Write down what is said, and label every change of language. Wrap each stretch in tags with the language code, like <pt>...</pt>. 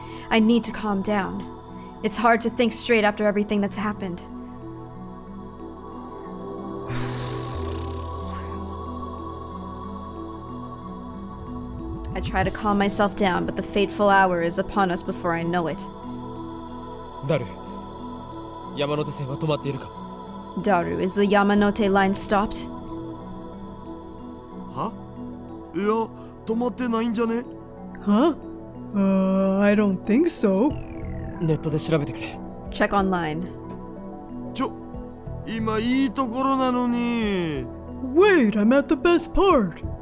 <en>I need to calm down. It's hard to think straight after everything that's happened. I try to calm myself down, but the fateful hour is upon us before I know it.</en> <ja>ダル、山手線は止まっているか？</ja> <en>Daru, is the Yamanote line stopped?</en> <ja>はいや、止まってないんじゃね？</ja> <en>Huh? I don't think so.</en> <ja>ネットで調べてくれ。</ja> <en>Check online.</en> <ja>今いいところなのに。</ja> <en>Wait, I'm at the best part.</en>